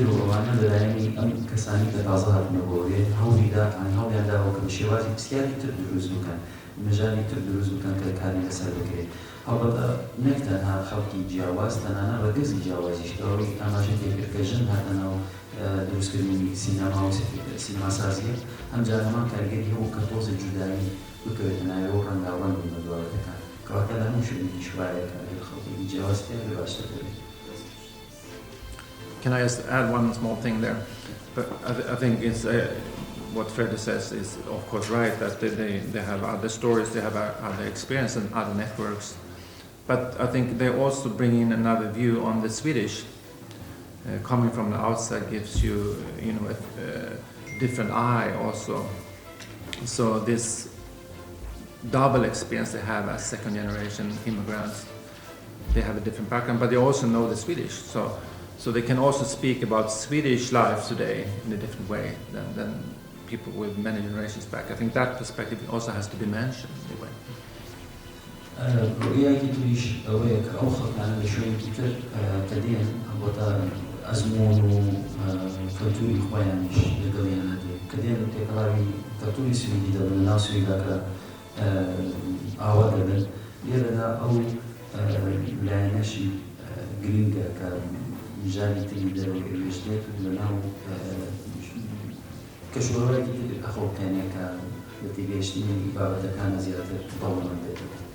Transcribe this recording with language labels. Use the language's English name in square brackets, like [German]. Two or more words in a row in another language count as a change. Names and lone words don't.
[Central Kurdish] و ئەوانە لەلایەنی ئەم کەسانی کە تازە هاتنە بۆیە هەوڵیان داوە کە بە شێوازی پرسیاری تر دروست بکەن مژاری تر دروست بکەن کە کاری لەسەر بکرێت هەڵبەتە نەک تەنها خەڵکی جیاواز تەنانە ڕەگەزی جیاوازیش ئەوەی ئاماژەی پێکرد کە ژن هاتە ناو دروستکردنی سینەما و سینەماسازیە ئەمجار هەمان کارگەری هەبوو کە تۆزە جودایی بکەوێتە ناوەوە ڕەنگاوەند بوون بە دوایەکان کەواتە لە هەموو شوێنێکی شوایەکە ئەگەر خەڵکی جیاواز پێ باشتر دەبێت. [English] Can I just add one small thing there? But I think it's what Freddy says is of course right, that they have other stories, they have other experience and other networks. But I think they also bring in another view on the Swedish. Coming from the outside gives you, a different eye also. So this double experience they have as second generation immigrants, they have a different background, but they also know the Swedish. So they can also speak about Swedish life today in a different way than people with many generations back. I think that perspective also has to be mentioned in a way. [Central Kurdish] ڕوئیایەکی تریش ئەوەیە کە ئەو خەڵکانە لە شوێنێکی تر کە دێن ئەلبەتە ئەزمۆن و کەلتوری خۆیانیش لەگەڵیان هەدێت کە دێن تێکەڵاوی کەلتوری سویدی دەبن لە ناو سویدا کە ئاوا دەبن لێرەدا ئەو لایەنەشی گرینگە کە ژانی تری دەوێشتێت لە ناو کەشوەڕێکی ئەخۆکانێ کە لە تێگەیشتنی بابەتەکانە زیاتر دەوڵەمەند دێت.